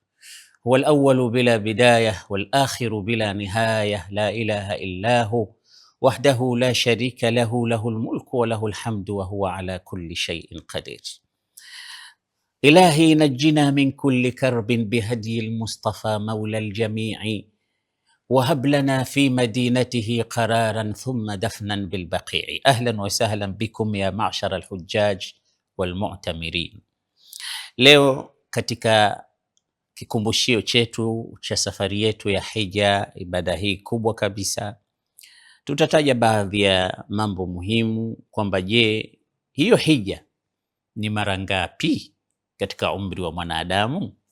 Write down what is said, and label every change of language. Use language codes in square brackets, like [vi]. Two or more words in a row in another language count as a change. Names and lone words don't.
[ar] هو الأول بلا بداية والآخر بلا نهاية، لا إله إلا هو وحده لا شريك له، له الملك وله الحمد وهو على كل شيء قدير. إلهي نجنا من كل كرب بهدي المصطفى مولى الجميع، وهب لنا في مدينته قرارا ثم دفنا بالبقيع. أهلا وسهلا بكم يا معشر الحجاج walmu'tamirin. [sw] Leo katika kikumbushio chetu cha safari yetu ya hija, ibada hii kubwa kabisa, tutataja baadhi ya mambo muhimu kwamba je, hiyo hija ni mara ngapi katika umri wa mwanadamu?